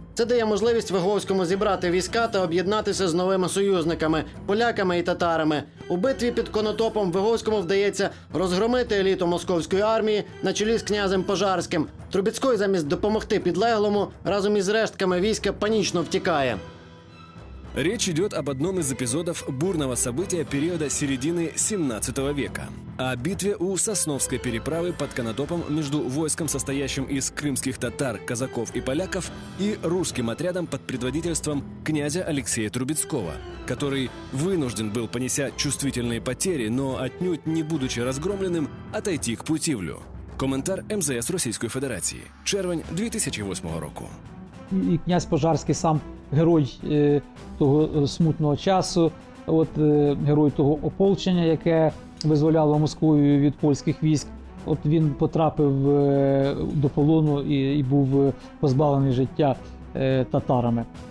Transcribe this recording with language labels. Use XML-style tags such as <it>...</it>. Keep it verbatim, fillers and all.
<uk>Це дає можливість Виговському зібрати війська та об'єднатися з новими союзниками – поляками і татарами. У битві під Конотопом Виговському вдається розгромити еліту московської армії на чолі з князем Пожарським. Трубіцький замість допомогти підлеглому разом із рештками війська панічно втікає.</uk> <ru>Речь идет об одном из эпизодов бурного события периода середины семнадцатого века. О битве у Сосновской переправы под Конотопом между войском, состоящим из крымских татар, казаков и поляков, и русским отрядом под предводительством князя Алексея Трубецкого, который вынужден был, понеся чувствительные потери, но отнюдь не будучи разгромленным, отойти к Путивлю. Комментар МЗС Российской Федерации.</ru> <uk>Червень дві тисячі восьмого року. І князь Пожарський сам герой е, того смутного часу, от е, герой того ополчення, яке визволяло Москву від польських військ. От він потрапив е, до полону і, і був позбавлений життя е, татарами.</uk>